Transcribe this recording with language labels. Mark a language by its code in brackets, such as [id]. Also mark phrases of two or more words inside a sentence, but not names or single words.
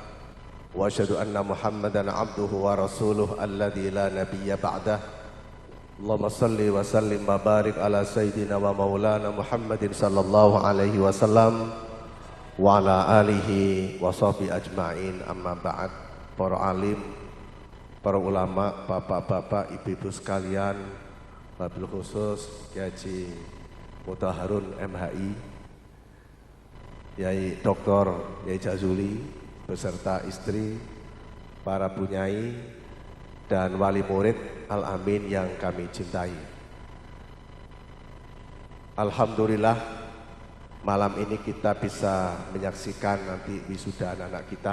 [ar] وأشهد أن محمدا عبده ورسوله الذي لا نبي بعده. اللهم صل وسلم وبارك على سيدنا ومولانا محمد صلى الله عليه وسلم وعلى آله وصحبه أجمعين. أما بعد. [id] Para alim, para ulama, bapak-bapak, ibu-ibu sekalian, [ar] وبالخصوص [id] Kiai Haji Mutahharun MHI, Yai Dr. Yai Jazuli beserta istri, para bunyai dan wali murid Al-Amin yang kami cintai. Alhamdulillah malam ini kita bisa menyaksikan nanti wisuda anak-anak kita.